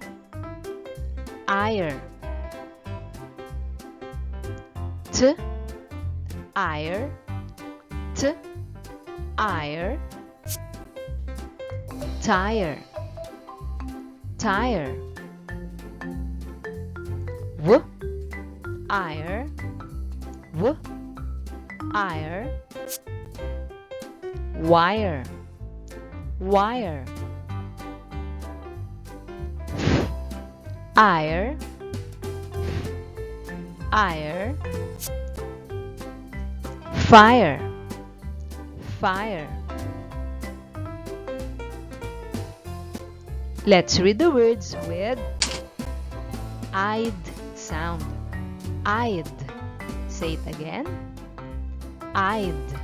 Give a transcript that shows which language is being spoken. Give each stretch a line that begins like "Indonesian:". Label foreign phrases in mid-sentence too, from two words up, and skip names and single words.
English: IR. T. IR. T. IR. Tire. Tire. W. Ire. W. Ire. Wire. Wire. Ire. Ire. Fire. Fire. Let's read the words with I'd sound. I'd. Say it again. I'd.